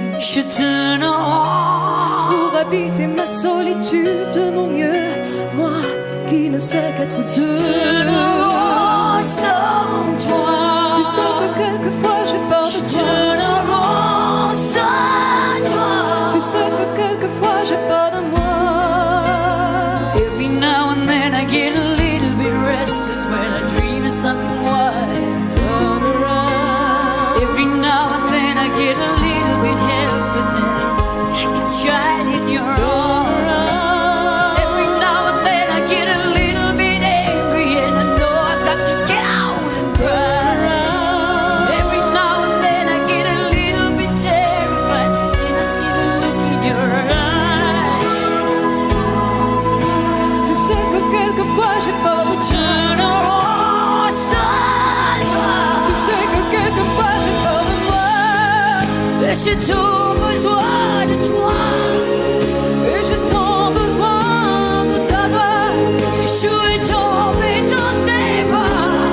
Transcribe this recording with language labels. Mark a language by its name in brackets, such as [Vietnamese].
[French] Je tourne en rond. Pour habiter ma solitude de mon mieux, moi qui ne sais qu'être deux. Je tourne en rond sans toi. Tu sais que quelquefois j'ai peur de toi. Je tourne en rond sans toi. Tu sais que quelquefois j'ai peur de moi. [English] Every now and then I get a little bit restless when I dream of something wild. Turn around. Every now and then I get a little bit helpless and like a child in your arms. Every now and then I get a little bit angry and I know I've got to get out and cry. Every now and then I get a little bit terrified and I see the look in your eyes. [French] Tu sais que quelquefois j'ai peur de toi. [English] Turn around [French] sans toi. Tu sais que quelquefois j'ai peur de moi. Et j'ai tout besoin de toi. Et j'ai tant besoin de ta voix. Et je suis tombée dans tes bras.